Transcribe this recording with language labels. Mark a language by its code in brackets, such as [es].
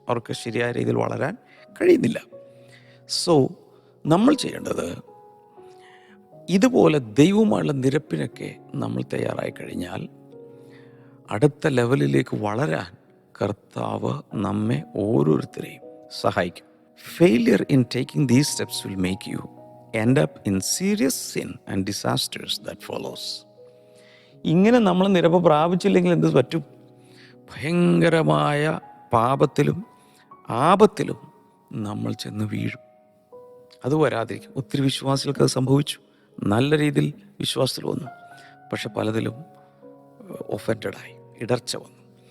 [ml] അവർക്ക് ശരിയായ രീതിയിൽ വളരാൻ കഴിയുന്നില്ല. സോ നമ്മൾ ചെയ്യേണ്ടത്, ഇതുപോലെ ദൈവവുമായുള്ള നിരപ്പിനൊക്കെ നമ്മൾ തയ്യാറായി കഴിഞ്ഞാൽ അടുത്ത ലെവലിലേക്ക് വളരാൻ കർത്താവ് നമ്മെ ഓരോരുത്തരെയും സഹായിക്കും. [en] Failure in taking these steps will make you end up in serious sin and disasters that follows. [ml] ഇങ്ങനെ നമ്മൾ നിരപ്പ് പ്രാപിച്ചില്ലെങ്കിൽ എന്ത് പറ്റും? ഭയങ്കരമായ പാപത്തിലും ആപത്തിലും നമ്മൾ ചെന്ന് വീഴും. അത് വരാതിരിക്കും. ഒത്തിരി വിശ്വാസികൾക്ക് അത് സംഭവിച്ചു. നല്ല രീതിയിൽ വിശ്വാസത്തിൽ വന്നു, പക്ഷെ പലതിലും ഒഫൻഡഡായി, ഇടർച്ച വന്നു.